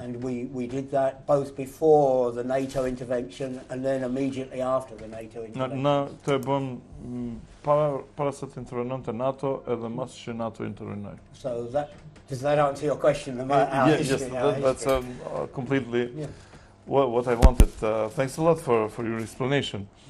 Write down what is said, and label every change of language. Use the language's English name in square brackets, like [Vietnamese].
[English] And we did that both before the NATO intervention and then immediately after the NATO intervention. [Albanian] Na të bëm para se të intervenonte NATO edhe mas që NATO intervenoi. [English] So does that answer your question? Yes, that's completely what I wanted. Thanks a lot for your explanation.